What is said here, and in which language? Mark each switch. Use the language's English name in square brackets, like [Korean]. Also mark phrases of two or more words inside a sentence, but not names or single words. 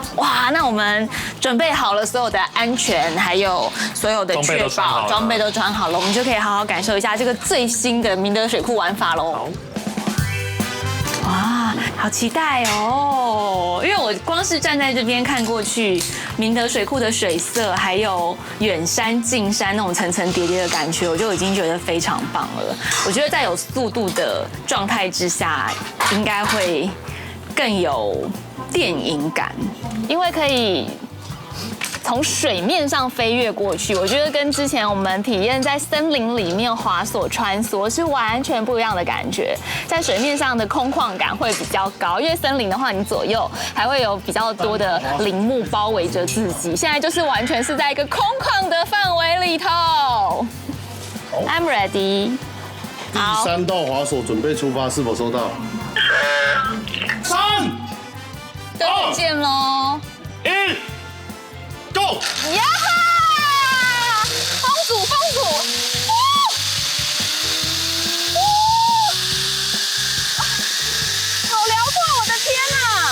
[Chinese] 哇，那我們準備好了所有的安全，還有所有的確保，裝備都穿好了，我們就可以好好感受一下這個最新的明德水庫玩法嘍。哇，好期待哦！因為我光是站在這邊看過去，明德水庫的水色，還有遠山近山那種層層疊疊的感覺，我就已經覺得非常棒了。我覺得在有速度的狀態之下，應該會更有電影感，因為可以從水面上飛躍過去，我覺得跟之前我們體驗在森林裡面滑索穿梭是完全不一樣的感覺。在水面上的空曠感會比較高，因為森林的話，你左右還會有比較多的林木包圍着自己。現在就是完全是在一個空曠的範圍裡頭。 [English] I'm ready。 [Chinese] 第3道滑索準備出發，是否收到？3、 2、見嘍 1。Go！呀哈！風阻！好遼闊，我的天哪！